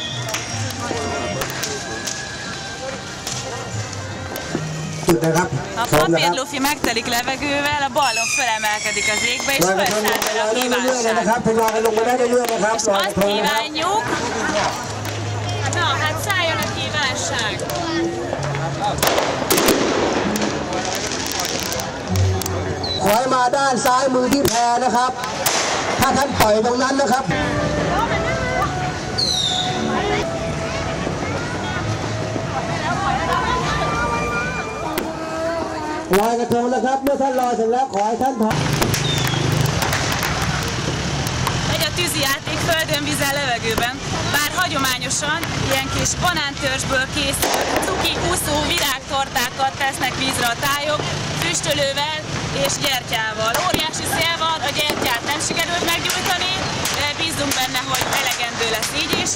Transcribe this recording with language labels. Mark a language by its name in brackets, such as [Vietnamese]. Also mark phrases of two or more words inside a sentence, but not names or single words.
[Hungarian] A papírlufi megtelik levegővel, a ballon fölemelkedik az égbe, és felszáll a kívánság. És azt kívánjuk, na hát szálljon a kívánság! [Thai] ขอให้มาด้านซ้ายมือที่แพนะครับถ้าท่านปล่อยตรงนั้นนะครับลอยกระทงนะครับเมื่อท่านลอยเสร็จแล้วขอให้ท่านถอย [Hungarian] Megy a tűzijáték földön, vízen, levegőben. Bár hagyományosan ilyen kis banántörzsből készült cuki, úszó, virágtortákat tesznek vízre a tájok, füstölővel és gyertyával. Óriási szél van, a gyertyát nem sikerült meggyújtani, de bízunk benne, hogy elegendő lesz így is.